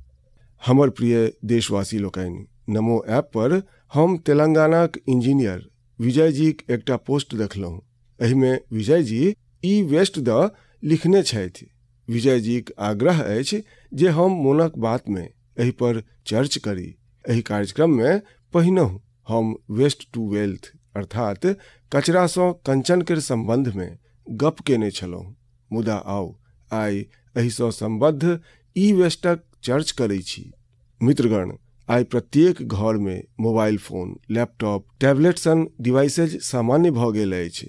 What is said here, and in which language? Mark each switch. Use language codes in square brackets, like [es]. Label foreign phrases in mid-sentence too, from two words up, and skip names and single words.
[mai] हमर प्रिय देशवासी लोकनि, नमो ऐप पर हम तेलंगानाक इंजीनियर विजय जी एकटा पोस्ट देखलहुँ। एहिमे विजय जी ई वेस्ट द लिखने छथि। विजय जी आग्रह अछि जे हम मोनक बात में एहि पर चर्च करी। एहि कार्यक्रम में पहिनहु हम [en] waste to wealth [mai] अर्थात कचरा सँ कंचन के संबंध में गप केने छलहुँ। मुदा आउ आइ एहि सँ संबद्ध ई वेस्टक चर्च करै छी। मित्रगण, आइ प्रत्येक घर में मोबाइल फोन, लैपटॉप, टैबलेट सन डिवाइसेज सामान्य भ गेल अछि।